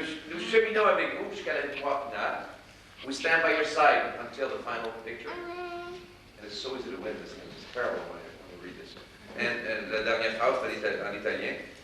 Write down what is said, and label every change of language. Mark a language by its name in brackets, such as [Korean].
[French] Nous cheminons avec vous jusqu'à la victoire finale. [English] We stand by your side until the final picture. And it's so easy to win this thing. It's terrible when you read this. [French] And la dernière phrase, c'est en italien.